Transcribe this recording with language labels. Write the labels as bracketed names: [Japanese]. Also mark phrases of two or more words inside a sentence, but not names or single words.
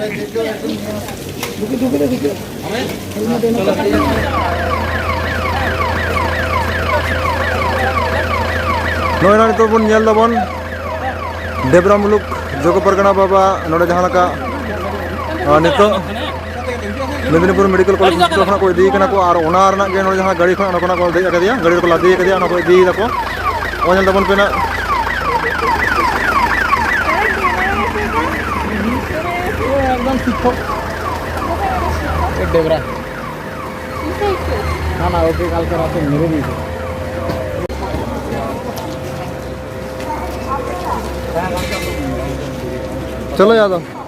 [Santali] ᱱᱚᱜᱼᱚᱭ ᱱᱤᱛᱚᱜ ᱵᱚᱱ ᱧᱮᱞ ᱫᱟᱵᱚᱱ ᱰᱮᱵᱨᱟ ᱢᱩᱞᱩᱠ ᱡᱚᱜᱚ ᱯᱟᱨᱜᱟᱱᱟ ᱵᱟᱵᱟ ᱱᱚᱰᱮ ᱡᱟᱦᱟᱸ ᱞᱮᱠᱟ ᱱᱤᱛᱚᱜ ᱢᱮᱫᱽᱱᱤᱯᱩᱨ ᱢᱮᱰᱤᱠᱮᱞ ᱠᱚᱞᱮᱡᱽ ᱦᱚᱥᱯᱤᱴᱟल ᱠᱷᱚᱱᱟᱜ ᱠᱚ ᱤᱫᱤᱭ ᱠᱟᱱᱟ ᱠᱚ ᱟᱨ ᱚᱱᱟ ᱨᱮᱱᱟᱜ ᱜᱮ ᱱᱚᱰᱮ ᱡᱟᱦᱟᱸ ᱜᱟᱹᱰᱤ ᱠᱷᱚᱱᱟᱜ ᱚᱱᱟ ᱠᱚ ᱫᱮᱡ ᱟᱠᱟᱫᱮᱭᱟ, ᱜᱟᱹᱰᱤ ᱨᱮᱠᱚ ᱞᱟᱫᱮ ᱟᱠᱟᱫᱮᱭᱟ, ᱚᱱᱟ ᱠᱚ ᱤᱫᱤᱭ ᱫᱟᱠᱚ᱾ ᱱᱚᱜᱼᱚᱭ ᱧᱮᱞ ᱫᱟᱵᱚᱱ ᱯᱮ ᱱᱟᱜ [Bangla] একদম শিক্ষক ডেবরা না ওকে কালকে রাতে মেরে দিয়েছে। চলো যাদব